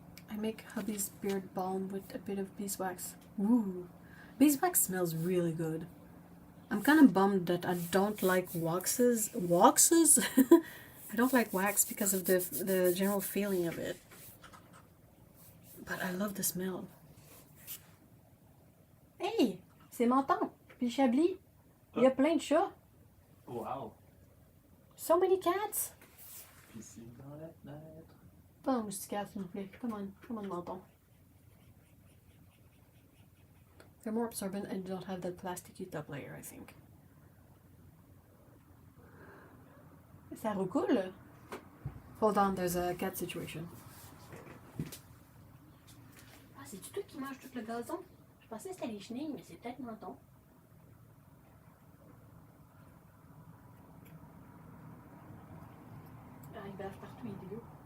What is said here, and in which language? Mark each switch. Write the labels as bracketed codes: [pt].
[en] I make hubby's beard balm with a bit of beeswax. Ooh, beeswax smells really good. I'm kind of bummed that I don't like waxes. Waxes? I don't like wax because of the general feeling of it. But I love the smell. [fr] Hey, c'est Menton, puis Chablis. Il y a plein de chats. [en] Wow. So many cats. [fr] Piscine dans la fenêtre. Pas un mousticade, s'il vous plaît. [en] Come on, Menton. They're more absorbent and don't have that plasticky top layer, I think. [fr] Ça recoule. [en] Hold on, there's a cat situation. [fr] Ah, c'est-tu toi qui mange tout le gazon? Je pensais que c'était les chenilles, mais c'est peut-être Menton. Ah, il bave partout, il est dégueu.